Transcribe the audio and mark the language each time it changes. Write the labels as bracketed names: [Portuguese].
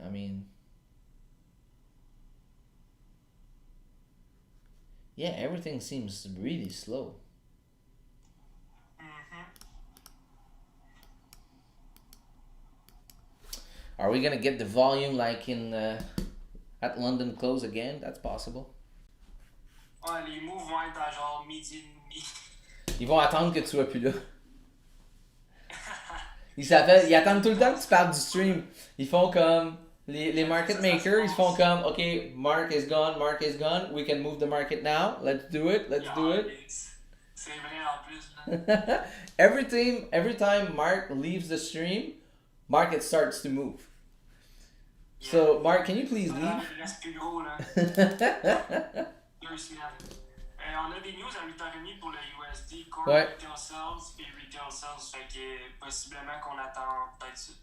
[English] I mean, yeah, everything seems really slow. Are we gonna get the volume like in at London close again? That's possible. [French] Ouais, les moves vont être à genre midi et demi. Ils vont attendre que tu sois plus là. Ils attendent tout le temps que tu parles du stream. Ils font comme Les market makers, ils font comme, [English] OK, Mark is gone, we can move the market now, let's do it. [French] C'est vrai en plus. [English] Every time Mark leaves the stream, market starts to move. Yeah. So, Mark, can you please leave? [French] Il reste plus gros, là. 2 semaines. On a des news à 8h30 pour le USD, Core Retail Sales et Retail Sales, fait que possiblement qu'on attend peut-être ça.